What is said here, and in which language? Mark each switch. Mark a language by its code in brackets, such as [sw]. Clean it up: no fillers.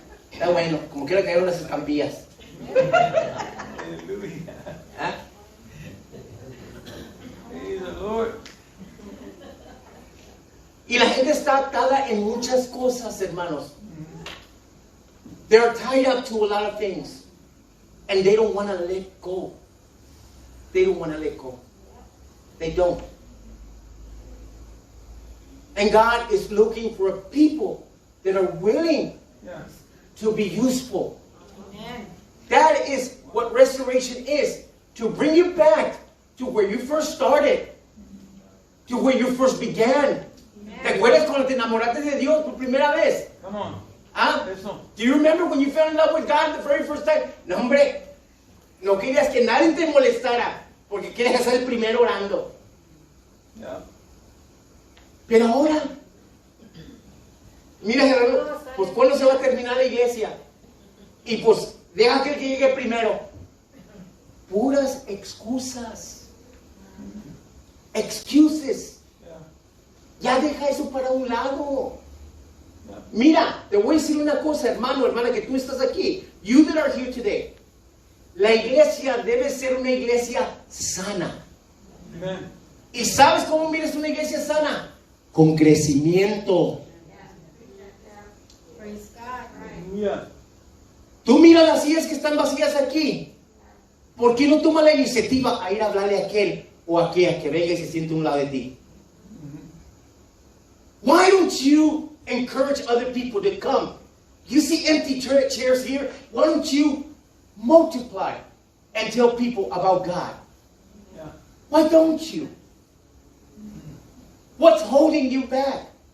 [es] Está bueno, como quiera caer unas estampillas. Aleluya. ¿Ah? [en] Praise the Lord. [es] Y la gente está atada en muchas cosas, hermanos. [en] They're tied up to a lot of things. And they don't want to let go. They don't want to let go. They don't. And God is looking for a people that are willing Yes. to be useful. Amen. That is what restoration is. To bring you back to where you first started. To where you first began. Amen. [es] ¿Te acuerdas cuando te enamoraste de Dios por primera vez? [en] Come on. ¿Ah? [es] Eso. [en] Do you remember when you fell in love with God the very first time? [es] No, hombre, no querías que nadie te molestara porque querías ser el primero orando. [en] Yeah. [es] Pero ahora, mira, Gerardo, pues ¿cuándo se va a terminar la iglesia? Y pues deja que el que llegue primero. Puras excusas. [en] Excuses. Yeah. [es] Ya deja eso para un lado. [en] Yeah. [es] Mira, te voy a decir una cosa, hermano, hermana, que tú estás aquí. [en] You that are here today. [es] La iglesia debe ser una iglesia sana. [en] Amen. [es] ¿Y sabes cómo miras una iglesia sana? Con crecimiento. [en] Praise God. Hallelujah. [es] Tú mira las sillas que están vacías aquí. ¿Por qué no toma la iniciativa a ir a hablarle a aquel o a aquella que venga y se siente a un lado de ti? [en] Why don't you encourage other people to come? You see empty chairs here. Why don't you multiply and tell people about God? Yeah. Why don't you? What's holding you back?